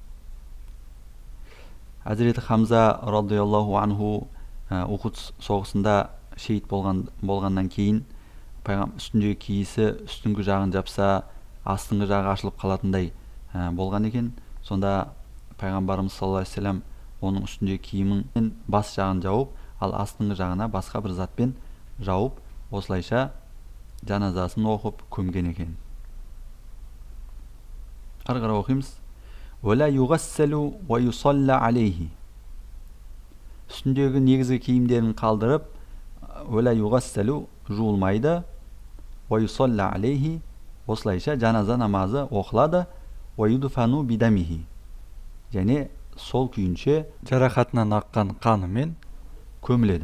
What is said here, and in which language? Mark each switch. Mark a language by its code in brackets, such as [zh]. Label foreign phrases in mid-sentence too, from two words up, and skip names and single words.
[kk] Әзіреті Хамза [ar] رضي الله عنه [kk] Ухуд соғысында шейіт болғаннан кейін үстіндегі киісі үстіңгі жағын жапса, астыңғы жағы ашылып қалатындай болған екен. Сонда пайғамбарымыз [ar] صلى الله عليه وسلم [kk] оның үстіндегі киімінің бас жағын жауып, ал астыңғы жағына басқа бір затпен жауып, осылайша жаназасын оқып көмген екен. Ары қарай оқимыз. [ar] ولا يغسل ويصلى عليه. [kk] Үстіндегі негізгі киімдерін қалдырып, [ar] ولا يغسل [kk] жуылмайды, [ar] ويصلى عليه, [kk] осылайша жаназа намазы оқылады, [ar] ويدفن بدمه, [kk] және сол күйінше жарақатынан аққан қанымен көміледі.